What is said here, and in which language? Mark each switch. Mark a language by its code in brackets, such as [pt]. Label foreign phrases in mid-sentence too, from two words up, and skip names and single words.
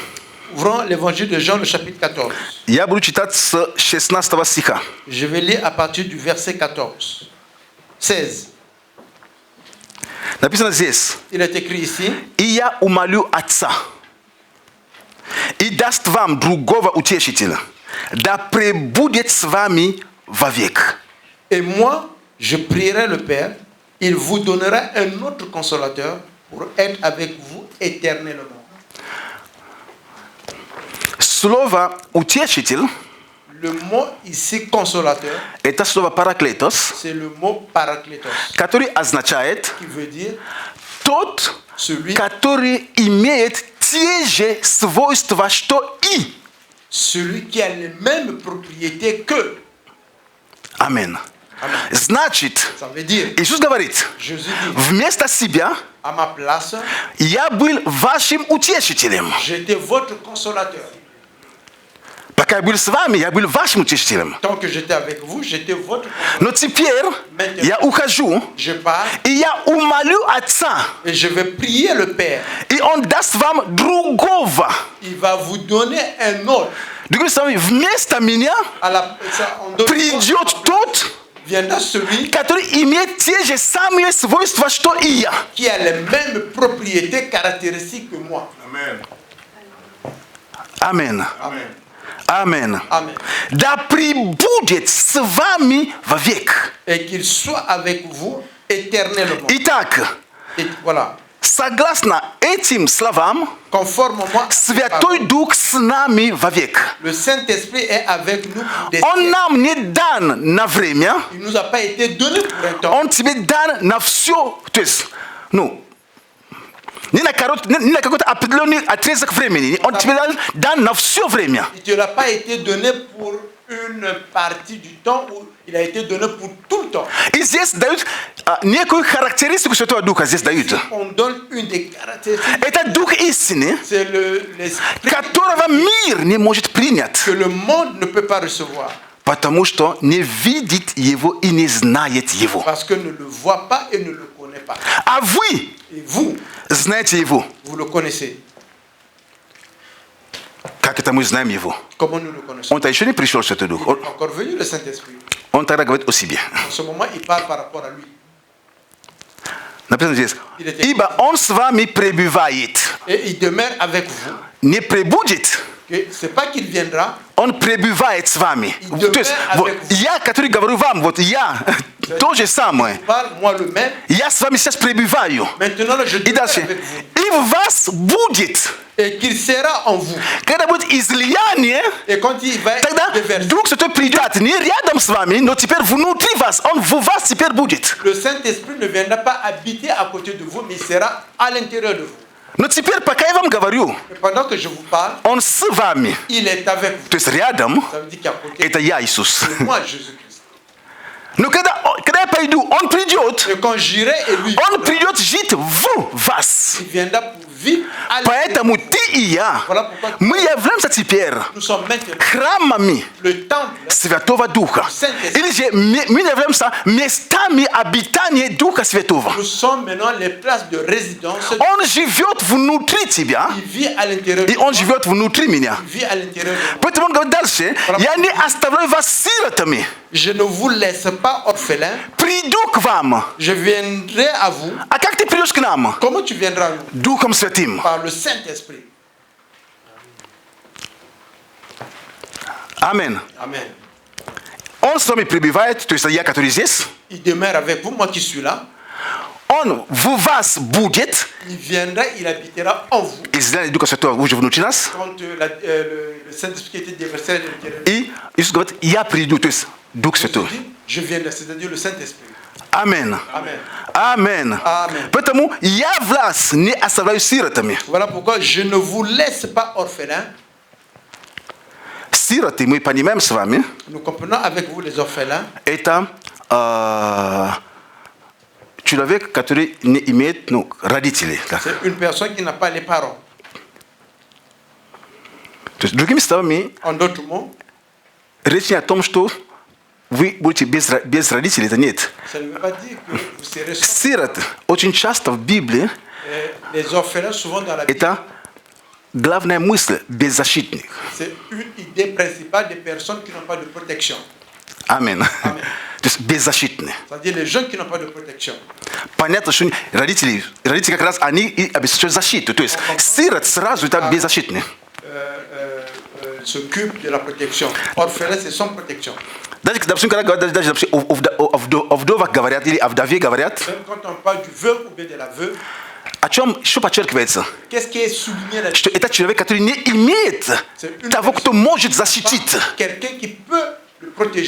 [fr] Ouvrons l'évangile de Jean, le chapitre 14. [ru] Я буду читать с 16 стиха. [fr] Je vais lire à partir du verset 14. 16. [ru] Написано здесь. [fr] Il est écrit ici. [ru] И я умолю Отца, и даст вам другого утешителя, да пребудет с вами вовек. [fr] Et moi, je prierai le Père, il vous donnera un autre consolateur pour être avec vous éternellement. [ru] Слово «утешитель» [fr] Le mot ici consolateur, – [ru] это слово «параклетос», [fr] c'est le mot parakletos, [ru] который означает [fr] qui veut dire [ru] тот, [fr] Celui, [ru] который имеет те же свойства, что и. [fr] celui qui a les mêmes propriétés que. [ru] Амин. Значит, [fr] Ça veut dire, [ru] Иисус говорит, [fr] Jésus dit, [ru] вместо себя [fr] à ma place, [ru] я был вашим утешителем. [fr] j'étais votre consolateur. [ru] Пока я был с вами, я был вашим утешителем. [fr] Tant que j'étais avec vous, j'étais votre consolateur. [ru] Но теперь я ухожу, [fr] Je pars [ru] и я умолю Отца, [fr] et je vais prier le Père. [ru] и Он даст вам другого. [fr] Il va vous donner un autre. [ru] Другими словами, вместо меня [fr] On donne [ru] придет тот, [fr] viendra celui [ru] который имеет те же самые свойства, что и я. [fr] qui a les mêmes propriétés caractéristiques que moi. [ru] Амин. [fr] Amen. [ru] Амин. [fr] Amen. [ru] Да пребудет с вами вовек. [fr] Et qu'il soit avec vous éternellement. [ru] Итак, [fr] Et voilà. [ru] согласно этим словам, [fr] Conformément à ces [ru] Святой [fr] paroles, [ru] Дух с нами вовек. [fr] le Saint-Esprit est avec nous pour des [ru] Он [fr] siècles. [ru] нам не дан на время, [fr] Il ne nous a pas été donné pour un temps. [ru] он тебе дан на все, то есть, не на какой-то определенный отрезок времени, он тебе дан на все время. [fr] Il ne te l'a pas été donné pour une partie du temps où il a été donné pour tout le temps. [ru] И здесь дают некую характеристику Святого Духа, здесь дают. [fr] On donne une des caractéristiques, [ru] Это Дух истины, [fr] c'est l'esprit [ru] которого мир не может принять, [fr] que le monde ne peut pas recevoir. [ru] потому что не видит его и не знает его. [fr] Parce que ne le voit pas et ne le connaît pas. [ru] А вы [fr] Et vous, [ru] знаете его. [fr] vous le connaissez. [ru] Как это мы знаем его? [fr] Comment nous le connaissons? [ru] Он-то еще не пришел, Святой Дух. [fr] Il est encore venu le Saint-Esprit. [ru] Он тогда говорит о себе. [fr] En ce moment, il parle par rapport à lui. [ru] Написано здесь. Ибо он с вами пребывает. [fr] Et il demeure avec vous. [ru] Не пребудет, [fr] C'est pas qu'il viendra, [ru] он пребывает с вами. [fr] Il [ru] То есть, [fr] demeure [ru] вот, [fr] avec vous. [ru] я, который говорю вам, вот я, то же самое. [fr] parle moi le même. [ru] Я с вами сейчас пребываю. [fr] Maintenant, là, je [ru] И [fr] demeure [ru] дальше. [fr] avec vous. [ru] И в вас будет. [fr] Et qu'il sera en vous. [ru] Когда будет излияние, [fr] Et quand il va [ru] тогда [fr] déverser, [ru] Дух Святой придет не рядом с вами, но теперь внутри вас. Он в вас теперь будет. [fr] le Saint-Esprit ne viendra pas habiter à côté de vous, mais il sera à l'intérieur de vous. [ru] Но теперь, пока я вам говорю, [fr] Et pendant que je vous parle, [ru] он с вами. [fr] il est avec vous. [ru] То есть рядом, [fr] Ça veut dire qu'à côté [ru] это я, Иисус. [fr] de moi, Jésus-Christ. [ru] Но когда я пойду, он придет. [fr] Et quand j'irai et lui, [ru] Он придет жить в вас. [fr] il viendra pour vivre à l'intérieur. [ru] Поэтому ты и я, [fr] Voilà pourquoi [ru] мы являемся теперь [fr] nous sommes maintenant [ru] храмами [fr] le temple. [ru] Святого Духа. Или же мы являемся местами обитания Духа Святого. [fr] Nous sommes maintenant les places de résidence. [ru] Он живет внутри тебя, [fr] Il vit à l'intérieur de [ru] и он [fr] toi. [ru] живет внутри меня. [fr] Il vit à l'intérieur de moi. [ru] Поэтому он говорит дальше, я не оставляю вас сиротами. [fr] Je ne vous laisse pas orphelin. [ru] Приду к вам. [fr] Je viendrai à vous. [ru] А как ты придешь к нам? [fr] Comment tu viendras à nous? [ru] Духом Святым. [fr] Par le Saint-Esprit. [ru] Аминь. [fr] Amen. [ru] Он с вами пребывает, то есть я, который здесь. [fr] Il demeure avec vous, moi qui suis là. [ru] Он в вас будет. [fr] Il viendra, il habitera en vous. [ru] Излияние Духа Святого уже внутри нас. [fr] Quand le Saint-Esprit était déversé à l'intérieur de [ru] И Иисус говорит, я приду, то есть Дух Святой. [fr] vous, je viendrai, c'est-à-dire le Saint-Esprit. [ru] Аминь. [fr] Amen. [ru] Аминь. [fr] Amen. [ru] Поэтому я вас не оставляю сиротами. [fr] Voilà pourquoi je ne vous laisse pas orphelin. [ru] Сироты, мы понимаем с вами, [fr] Nous comprenons avec vous les orphelins. [ru] это человек, который не имеет родителей. Да. [fr] C'est une personne qui n'a pas les parents. [ru] То есть, другими словами, [fr] En d'autres mots, [ru] речь не о том, что вы будете без родителей, это нет. [fr] ça ne veut pas dire que vous serez sans. [ru] Сирот очень часто в Библии [fr] Les orphelins, souvent dans la Bible, [ru] это главная мысль беззащитник. [fr] c'est une idée principale des personnes qui n'ont pas de protection. [ru] Аминь. [fr] Amen. [ru] То есть беззащитные. [fr] C'est-à-dire les gens qui n'ont pas de protection. [ru] Понятно, что родители как раз они и обеспечивают защиту. То есть сирот сразу это беззащитный. [fr] S'occupe de la protection. Orphelin, c'est sans protection. [ru] Даже, допустим, когда даже о вдовах говорят или о вдове говорят, [fr] Même quand on parle du veuve ou bien de la veuve, [ru] о чем что подчеркивается? [fr] qu'est-ce qui est souligné là-dessus? [ru] Что это человек, который не имеет того, кто может защитить. [fr] Quelqu'un qui peut le protéger.